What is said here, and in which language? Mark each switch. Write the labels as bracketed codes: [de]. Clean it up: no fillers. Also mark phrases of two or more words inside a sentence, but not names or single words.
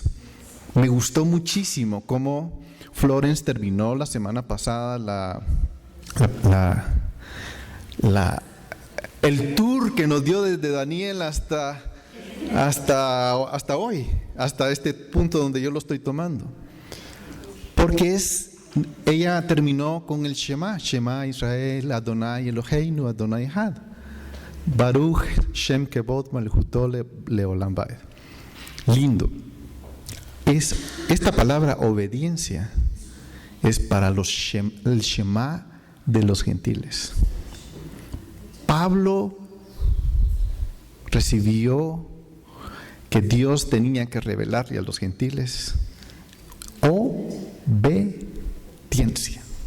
[es] Me gustó muchísimo cómo Florence terminó la semana pasada el tour que nos dio desde Daniel hasta hoy, hasta este punto donde yo lo estoy tomando. Porque ella terminó con el [he] שמע ישראל, אדני אלהינו, אדני אחד, ברוך שם כבוד מלכותו לעולם ועד. [es] Lindo. Esta palabra obediencia es para el Shema de los gentiles. Pablo recibió que Dios tenía que revelarle a los gentiles obediencia.